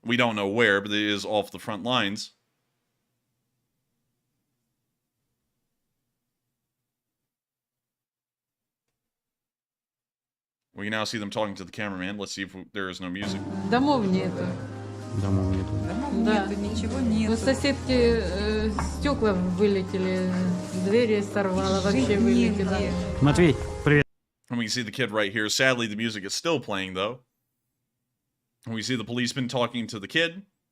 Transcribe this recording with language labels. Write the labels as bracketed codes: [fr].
[en] We don't know where, but it is off the front lines. We now see them talking to the cameraman. Let's see if there is no music. [ru] Домов нету. Домов нету. Да. Ничего нет. У соседки стекла вылетели, двери сорвало, вообще вылетело. Матвей, привет. [en] And we see the kid right here. Sadly, the music is still playing, though. And we see the policeman talking to the kid.